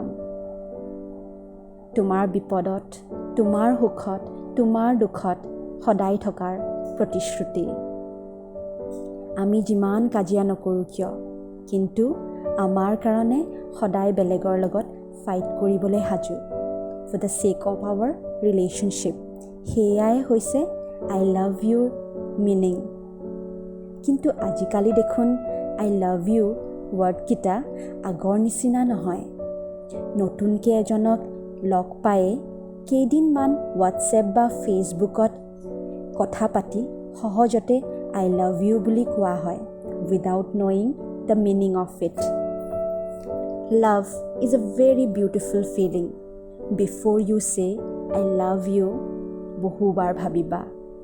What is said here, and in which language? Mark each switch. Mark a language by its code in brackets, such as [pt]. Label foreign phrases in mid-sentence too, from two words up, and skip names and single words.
[as] তোমাৰ বিপদত, তোমাৰ সুখত, তোমাৰ দুখত সদায় থকাৰ প্ৰতিশ্ৰুতি। আমি যিমান কাজিয়া নকৰোঁ কিয়, কিন্তু আমাৰ কাৰণে সদায় বেলেগৰ লগত ফাইট কৰিবলৈ সাজু। [en] For the sake of our relationship. [as] সেয়াই হৈছে [en] I love you [as] মিনিং। কিন্তু আজিকালি দেখোন [en] I love you [as] ৱৰ্ডকেইটা আগৰ নিচিনা নহয়। নতুনকৈ এজনক লগ পায়ে কেইদিনমান হোৱাটছএপ বা ফেচবুকত কথা পাতি সহজতে [en] I love you [as] বুলি কোৱা হয়, [en] without knowing the meaning of it. Love is a very beautiful feeling. Before you say I love you, [as] বহুবাৰ ভাবিবা